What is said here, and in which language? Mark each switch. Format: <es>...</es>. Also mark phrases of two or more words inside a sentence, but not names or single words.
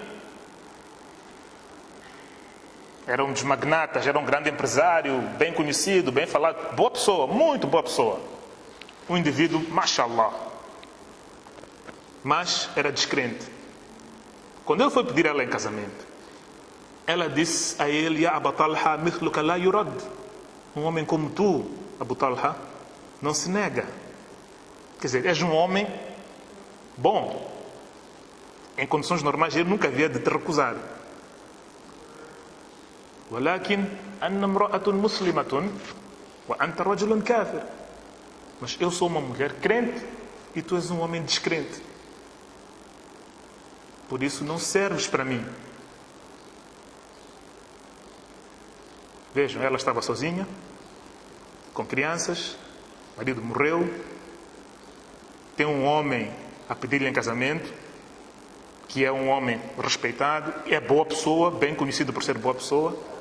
<pt>Era um dos magnatas, era um grande empresário, bem conhecido, bem falado. Boa pessoa, muito boa pessoa. Um indivíduo, mashallah. Mas era descrente. Quando ele foi pedir ela em casamento, ela disse a ele:</pt> <ar>يا أبو طلحة مثلك لا يرد.</ar> <pt>Um homem como tu, Abu Talha, não se nega. Quer dizer, és um homem bom. Em condições normais, ele nunca havia de te recusar.</pt> <ar>ولكن أنا امرأة مسلمة وأنت رجل كافر.</ar> <pt>Mas eu sou uma mulher crente e tu és um homem descrente. Por isso não serves para mim. Vejam, ela estava sozinha, com crianças, o marido morreu, tem um homem a pedir-lhe em casamento, que é um homem respeitado, é boa pessoa, bem conhecido por ser boa pessoa.</pt>